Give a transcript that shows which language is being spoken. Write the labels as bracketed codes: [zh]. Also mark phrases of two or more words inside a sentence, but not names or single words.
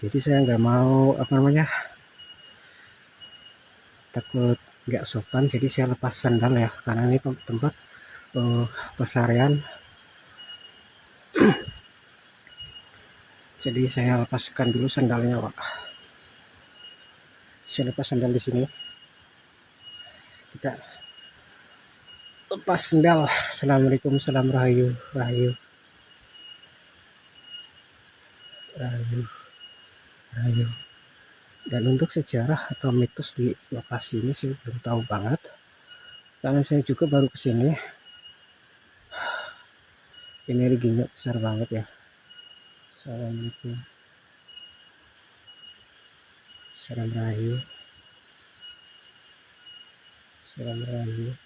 [id] Jadi saya nggak mau takut nggak sopan, jadi saya lepas sandal ya, karena ini tempat pesarian. Jadi saya lepaskan dulu sandalnya, Pak. Saya lepas sandal di sini. Kita lepas sandal. [ar] Assalamualaikum, [id] salam rahayu, rahayu, rahayu, rahayu. Dan untuk sejarah atau mitos di lokasi ini saya belum tahu banget, karena saya juga baru kesini. Ini reginya besar banget ya. [ar] Assalamualaikum, [id] salam rahayu, salam rahayu.